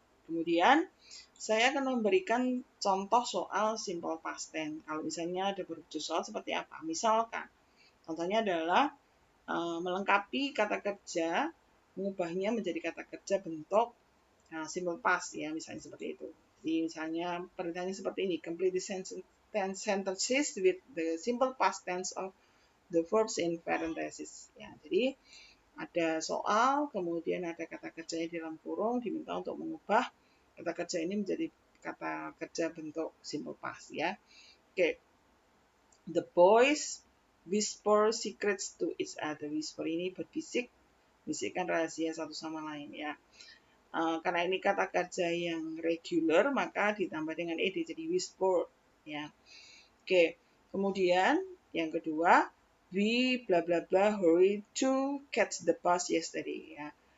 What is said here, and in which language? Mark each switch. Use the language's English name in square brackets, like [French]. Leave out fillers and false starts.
[Indonesian] Kemudian saya akan memberikan contoh soal simple past tense. Kalau misalnya ada berwujud soal seperti apa? Misalkan, contohnya adalah melengkapi kata kerja, mengubahnya menjadi kata kerja bentuk simple past ya, misalnya seperti itu. Jadi misalnya perintahnya seperti ini, [English] complete the sentence tense sentences with the simple past tense of the verbs in parentheses. [Indonesian] Ya, jadi ada soal, kemudian ada kata kerjanya di dalam kurung, diminta untuk mengubah kata kerja ini menjadi kata kerja bentuk simple past ya. Oke. [English] The boys whisper secrets to each other. [Indonesian] Whisper ini berbisik, bisikkan rahasia satu sama lain ya. Karena ini kata kerja yang regular, maka ditambah dengan ed jadi whisper ya. Oke. Kemudian yang kedua, [English] we bla bla bla hurry to catch the bus yesterday ya.